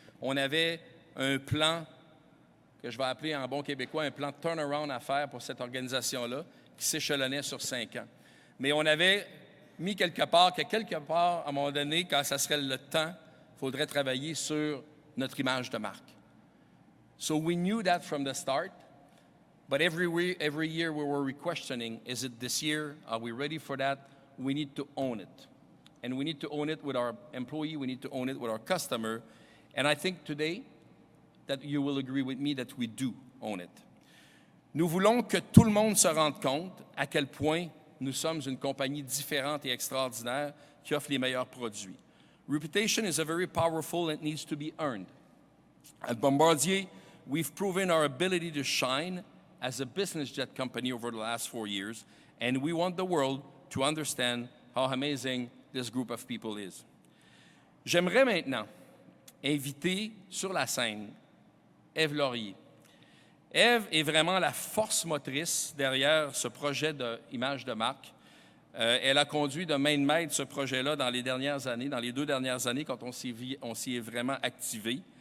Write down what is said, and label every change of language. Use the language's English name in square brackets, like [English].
[French] On avait un plan que je vais appeler en bon québécois un plan de turnaround à faire pour cette organisation-là qui s'échelonnait sur 5 ans. Mais on avait mis quelque part, à un moment donné, quand ça serait le temps, il faudrait travailler sur notre image de marque. [English] So we knew that from the start, but every year we were questioning, is it this year? Are we ready for that? We need to own it. And we need to own it with our employee, we need to own it with our customer. And I think today that you will agree with me that we do own it. [French] Nous voulons que tout le monde se rende compte à quel point nous sommes une compagnie différente et extraordinaire qui offre les meilleurs produits. [English] Reputation is a very powerful and it needs to be earned. At Bombardier, we've proven our ability to shine as a business jet company over the last 4 years, and we want the world to understand how amazing this group of people is. [French] J'aimerais maintenant inviter sur la scène Ève Laurier. Ève est vraiment la force motrice derrière ce projet d'image de marque. Elle a conduit de main de maître ce projet-là dans les dernières années, dans les 2 dernières années, quand on s'y est vraiment activé.